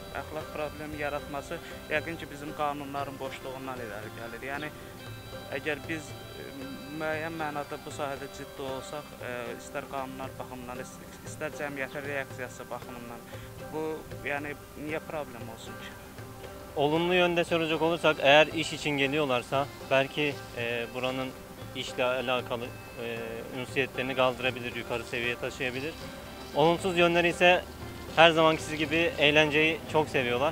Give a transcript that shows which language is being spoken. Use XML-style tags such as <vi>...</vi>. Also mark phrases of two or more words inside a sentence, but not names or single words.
<az>Əxlaq problemi yaratması, yəqin ki, bizim qanunların boşluğundan irəli gəlir. Yəni, əgər biz müəyyən mənada bu sahədə ciddi olsaq, istər qanunlar baxımından, istər cəmiyyətin reaksiyası baxımından, bu, yəni, niyə problem olsun ki?</az> <tr>Olumlu yönde soracak olursak, eğer iş için geliyorlarsa belki buranın işle alakalı ünsiyetlerini kaldırabilir, yukarı seviyeye taşıyabilir. Olumsuz yönleri ise her zamankisi gibi eğlenceyi çok seviyorlar.</tr>